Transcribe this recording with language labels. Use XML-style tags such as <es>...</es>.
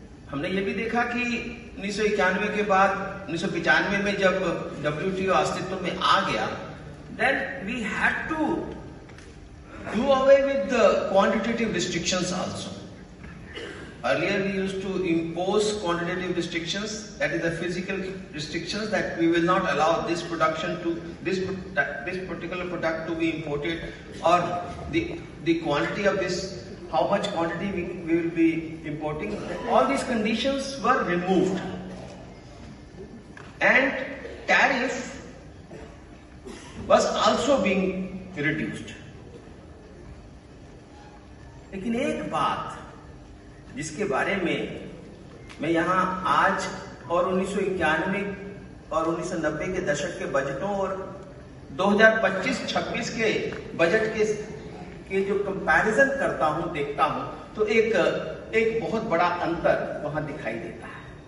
<hi>हमने ये भी देखा कि 1991 के बाद 1995 में जब WTO अस्तित्व में आ गया,</hi> <en>then we had to do away with the quantitative restrictions also. Earlier we used to impose quantitative restrictions, that is the physical restrictions, that we will not allow this production to this particular product to be imported, or the quantity of this, how much quantity we will be importing. All these conditions were removed and tariff was also being reduced.</en> <hi>लेकिन एक बात जिसके बारे में मैं यहाँ आज और 1991 और 1990 के दशक के बजटों और 2025-26 के बजट के जो कंपैरिजन करता हूं, देखता हूं, तो एक बहुत बड़ा अंतर वहां दिखाई देता है।</hi>